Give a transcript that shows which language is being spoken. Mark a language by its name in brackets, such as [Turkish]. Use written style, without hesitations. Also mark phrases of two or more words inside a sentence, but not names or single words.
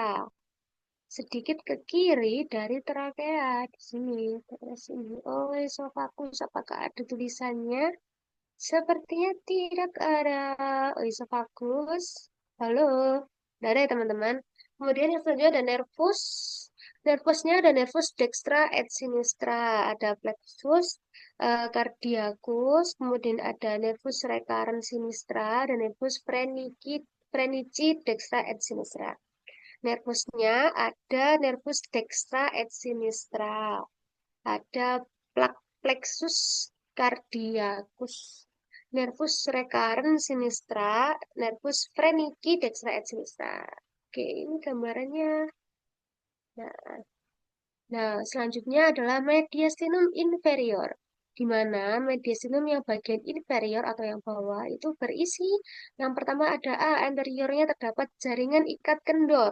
[Indonesian] Sedikit ke kiri dari trakea di sini. Terus ini oesophagus. Apakah ada tulisannya? Sepertinya tidak ada. Oesophagus. Halo. Tidak ada ya teman-teman. Kemudian yang selanjutnya ada nervus. Nervusnya ada [Latin] nervus dextra et sinistra. [Indonesian] Ada [Latin] plexus cardiacus. [Indonesian] Kemudian ada [Latin] nervus recurrens sinistra. [Indonesian] Dan [Latin] nervus frenici dextra et sinistra. [Indonesian] Nervusnya ada [Latin] nervus dextra et sinistra. [Indonesian] Ada [Latin] plexus cardiacus. Nervus recurrens sinistra, nervus frenici dextra et sinistra. [Indonesian] Oke, ini gambarannya. Nah, selanjutnya adalah [Latin] mediastinum inferior, [Indonesian] di mana mediastinum yang bagian inferior atau yang bawah itu berisi yang pertama ada A, anteriornya terdapat jaringan ikat kendor.